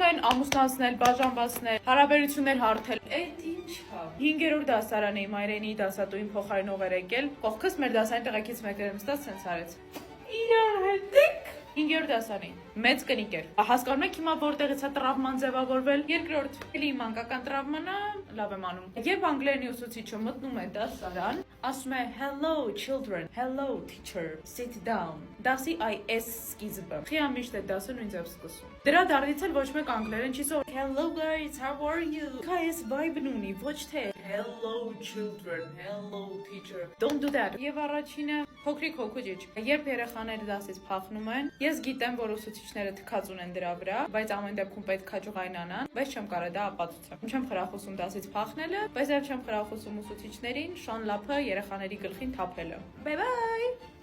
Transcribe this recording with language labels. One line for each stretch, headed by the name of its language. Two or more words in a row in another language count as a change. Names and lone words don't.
Armenian: են ամուսնացնել, բաժանվածնել, հարաբերություններ հարթել։ Էդ ինչ է։ 5-րդ դասարանի մայրենի դասատուին փոխարինող էր եկել, կողքս մեր դասարանի տղեկից մեկը նստած սենց արեց։ Իրար հետ եք։ 5-րդ դասարանի մեծ կնիկ էր։ Հասկանում եք հիմա որտեղից է տրավման ձևավորվել։ Երկրորդ էլի մանկական տրավման է, լավ եմ անում։ Երբ անգլերենի ուսուցիչը մտնում է դասարան, ասում է
English: hello children, hello teacher, sit down։
Armenian: Դասի այս սկիզբը։ Խիա միշտ է դասը նույն ձև սկսում։ Դրա դարձից էլ ոչ մեկ անգլերեն չի սովորում։
English: Hello guys, how are you։
Armenian: Քայս vibe-ն ունի, ոչ թե
English: hello children, hello teacher։ Don't do that։
Armenian: Եվ առաջինը փոքրիկ հոգուճիչ։ Երբ երեխաները դասից փախնում են, ես գիտեմ, որ ուսուցիչները թքած ունեն դրա վրա, բայց ամեն դեպքում պետք է ջղայնանան, բայց չեմ կարող դա ապացուցեմ։ Չեմ խրախուսում դասից փախնելը, բայց նաև չեմ խրախուսում ուսուցիչներին շան լափը երեխաների գլխին թափելը։
English: Bye bye։